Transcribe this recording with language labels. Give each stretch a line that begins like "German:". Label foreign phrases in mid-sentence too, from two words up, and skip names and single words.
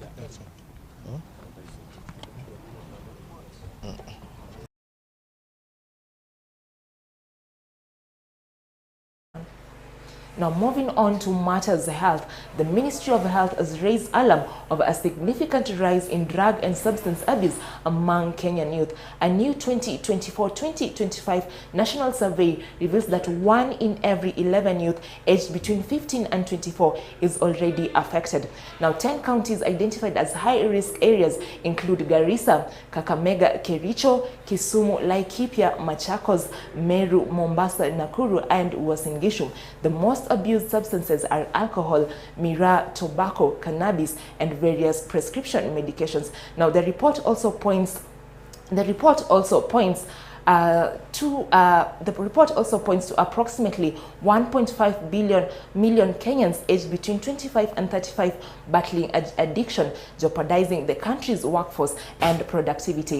English: Now, moving on to matters health, the Ministry of Health has raised alarm of a significant rise in drug and substance abuse among Kenyan youth. A new 2024-2025 national survey reveals that 1 in every 11 youth aged between 15 and 24 is already affected. Now, 10 counties identified as high-risk areas include Garissa, Kakamega, Kericho, Kisumu, Laikipia, Machakos, Meru, Mombasa, Nakuru, and Uasin Gishu. The most abused substances are alcohol, miraa, tobacco, cannabis, and various prescription medications. Now, the report also points to approximately 1.5 million Kenyans aged between 25 and 35 battling addiction, jeopardizing the country's workforce and productivity.